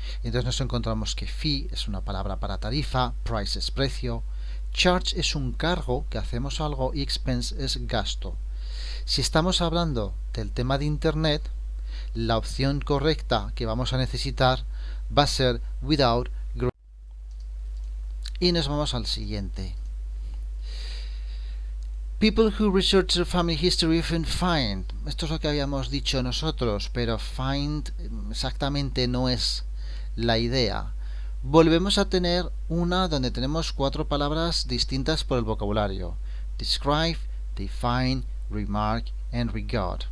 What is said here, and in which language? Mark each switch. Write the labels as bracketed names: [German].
[Spanish] Entonces nos encontramos que fee es una palabra para tarifa, price es precio, charge es un cargo que hacemos algo y expense es gasto. Si estamos hablando del tema de internet, la opción correcta que vamos a necesitar va a ser without. Y nos vamos al siguiente. [English] People who research their family history often find. [Spanish] Esto es lo que habíamos dicho nosotros, pero find exactamente no es la idea. Volvemos a tener una donde tenemos 4 palabras distintas por el vocabulario. [English] Describe, define, remark and regard.